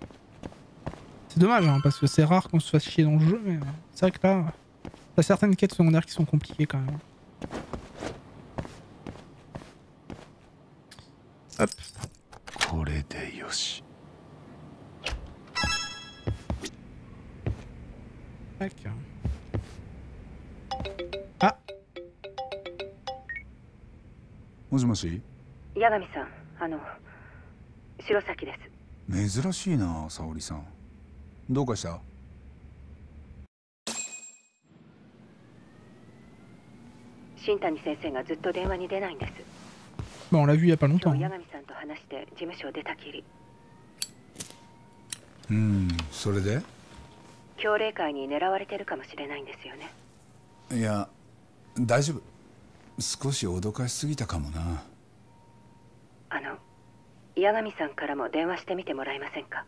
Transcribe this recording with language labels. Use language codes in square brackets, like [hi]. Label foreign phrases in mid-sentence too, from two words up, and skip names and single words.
[fr] C'est dommage hein, parce que c'est rare qu'on se fasse chier dans le jeu, mais c'est vrai que là, t'as certaines quêtes secondaires qui sont compliquées quand même. Hop. Tac. Ah. [ja] もしもし。八神さん、白崎です。珍しいな、沙織さん。どうかした？新谷先生がずっと電話に出ないんです。 [fr] Bon, on l'a vu il y a pas longtemps. [ja] 今日八神さんと話して事務所を出たきり。それで？強霊会に狙われてるかもしれないんですよね。いや、大丈夫。少し脅かしすぎたかもな。八神さんからも電話してみてもらえませんか。